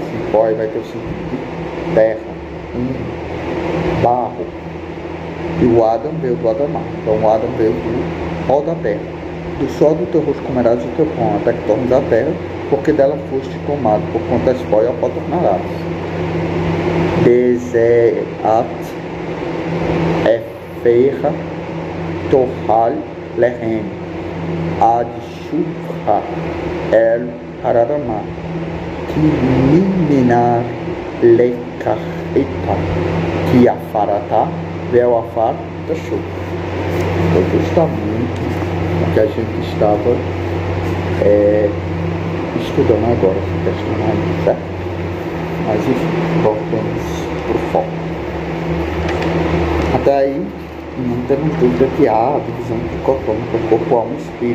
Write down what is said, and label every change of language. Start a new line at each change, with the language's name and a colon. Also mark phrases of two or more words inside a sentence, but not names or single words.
Portuguese: E pó aí vai ter o sentido de terra, barro. E o Adam veio do Adamá. Então o Adam veio do pó da terra. Do sol do teu rosto comerás o teu pão, até que tornes a terra, porque dela foste tomado, porquanto és pó e ao pó tornarás.
Hebrew: בזעת אפיך תאכל לחם עד שובך אל האדמה כי ממנה לקחת כי עפר אתה ואל עפר תשוב.
Portuguese: Então justamente o que a gente estava estudando agora, essa questão aí, certo? Mas enfim, voltamos pro foco. Até aí não temos dúvida que há a divisão dicotômica corpo, alma e espírito.